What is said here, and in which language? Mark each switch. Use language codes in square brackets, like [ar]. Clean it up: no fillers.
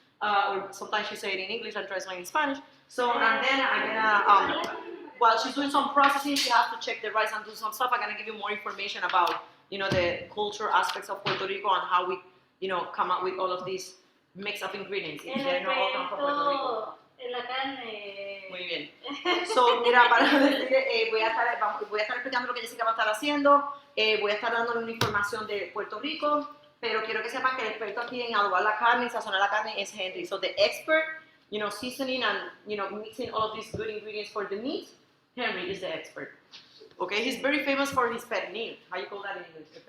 [en] Or sometimes she say it in English and translate in Spanish. So, and then I'm gonna, while she's doing some processing, she has to check the rice and do some stuff. I'm gonna give you more information about, you know, the culture aspects of Puerto Rico and how we, you know, come up with all of these mix of ingredients. They're not all come from Puerto Rico. [es] La carne. Muy bien. So, mira, para decirle, voy a estar explicando lo que Jessica va a estar haciendo. Voy a estar dándole una información de Puerto Rico. Pero quiero que sepan que el experto aquí en adobar la carne y sazonar la carne es Henry. [en] So the expert, you know, seasoning and, you know, mixing all of these good ingredients for the meat, Henry is the expert. Okay, he's very famous for his pernil. How you call that in English?